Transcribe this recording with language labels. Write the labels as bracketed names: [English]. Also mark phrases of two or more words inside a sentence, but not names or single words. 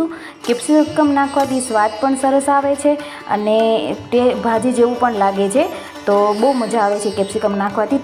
[Gujarati] કેપ્સિકમ નાખવાથી સ્વાદ પણ સરસ આવે છે અને તે ભાજી જેવું પણ લાગે છે, તો બહુ મજા આવે છે કેપ્સિકમ નાખવાથી।